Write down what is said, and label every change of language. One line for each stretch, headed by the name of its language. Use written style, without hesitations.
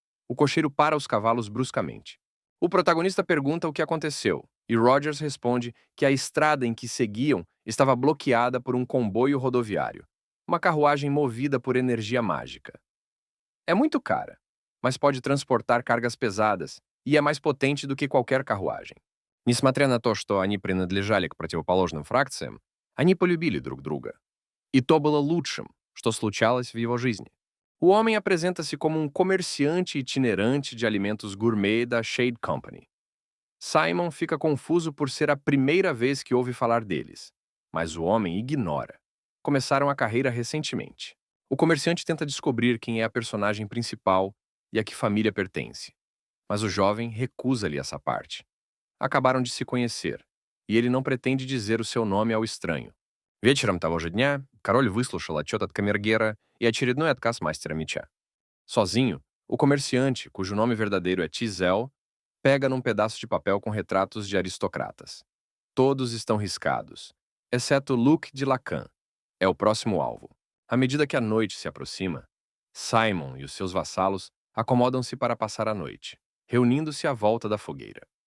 Portuguese: O cocheiro para os cavalos bruscamente. O protagonista pergunta o que aconteceu, e Rogers responde que a estrada em que seguiam estava bloqueada por um comboio rodoviário, uma carruagem movida por energia mágica. É muito cara, mas pode transportar cargas pesadas e é mais potente do que qualquer carruagem.
Russian: Несмотря на то, что они принадлежали к противоположным фракциям, они полюбили друг друга. E то было лучшим, что случалось в его жизни.
Portuguese: O homem apresenta-se como um comerciante itinerante de alimentos gourmet da Shade Company. Simon fica confuso por ser a primeira vez que ouve falar deles, mas o homem ignora. Começaram a carreira recentemente. O comerciante tenta descobrir quem é a personagem principal e a que família pertence, mas o jovem recusa-lhe essa parte. Acabaram de se conhecer, e ele não pretende dizer o seu nome ao estranho.
Russian: Вечером того же дня король выслушал отчет от камергера и очередной отказ мастера меча.
Portuguese: Sozinho, o comerciante, cujo nome verdadeiro é Tizel, pega num pedaço de papel com retratos de aristocratas. Todos estão riscados, exceto Luke de Lacan. É o próximo alvo. À medida que a noite se aproxima, Simon e os seus vassalos acomodam-se para passar a noite, reunindo-se à volta da fogueira.